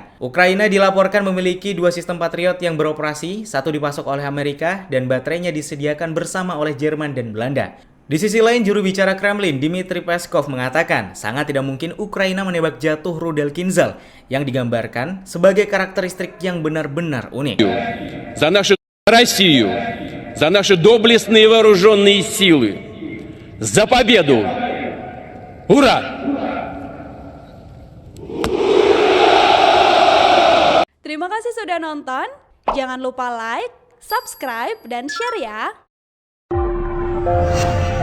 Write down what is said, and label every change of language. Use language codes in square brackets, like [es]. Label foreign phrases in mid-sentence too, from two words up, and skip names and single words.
[id] Ukraina dilaporkan memiliki 2 sistem Patriot yang beroperasi, satu dipasok oleh Amerika dan baterainya disediakan bersama oleh Jerman dan Belanda. Di sisi lain, juru bicara Kremlin, Dmitry Peskov mengatakan sangat tidak mungkin Ukraina menembak jatuh rudal Kinzhal yang digambarkan sebagai karakteristik yang benar-benar unik. [ru] За нашу Россию, за наши доблестные вооруженные силы, за победу! Ура! [id] Terima kasih sudah nonton. Jangan lupa [en] like, subscribe, [id] dan share ya.